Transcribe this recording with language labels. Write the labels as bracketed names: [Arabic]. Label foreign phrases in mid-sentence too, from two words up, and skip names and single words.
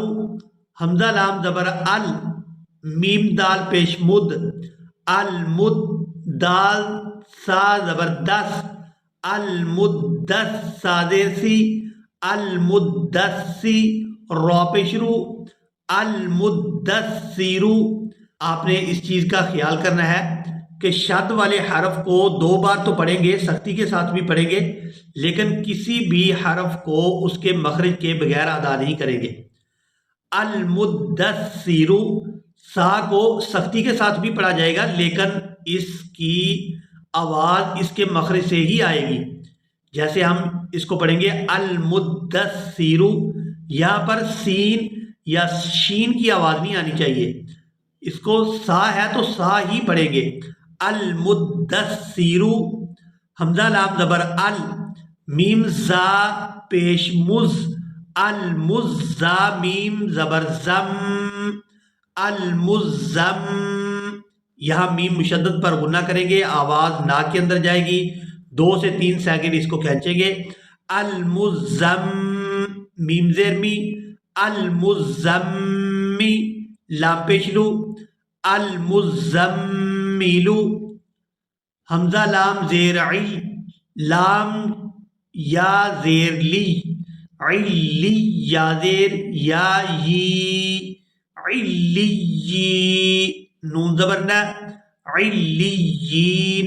[Urdu] حمزہ لام زبر ال، میم دال پیش مد، المد. دال سا زبر دس، المدس. سا زیر سی، المدسی. را پیش رو، المدثرو. آپ نے اس چیز کا خیال کرنا ہے کہ شد والے حرف کو 2 بار تو پڑھیں گے، سختی کے ساتھ بھی پڑھیں گے، لیکن کسی بھی حرف کو اس کے مخرج کے بغیر ادا نہیں کریں گے. المدثرو، سا کو سختی کے ساتھ بھی پڑھا جائے گا لیکن اس کی آواز اس کے مخرج سے ہی آئے گی. جیسے ہم اس کو پڑھیں گے المدثرو، یہاں پر سین یا شین کی آواز نہیں آنی چاہیے، اس کو سا ہے تو سا ہی پڑھیں گے. المدثرو. حمزہ لام زبر ال، میم زا پیش مز، المزا. میم زبر زم، المزم، یہاں میم مشدد پر غنہ کریں گے، آواز ناک کے اندر جائے گی، 2 سے 3 سیکنڈ اس کو کھینچیں گے. المزم، میم زیر می، المزمی، لام پیش لو، المزمیلو، حمزہ لام زیر عی، لام یا زیر لی، علی یا زیر یا یی، علی، نون زبر نہ، علیین.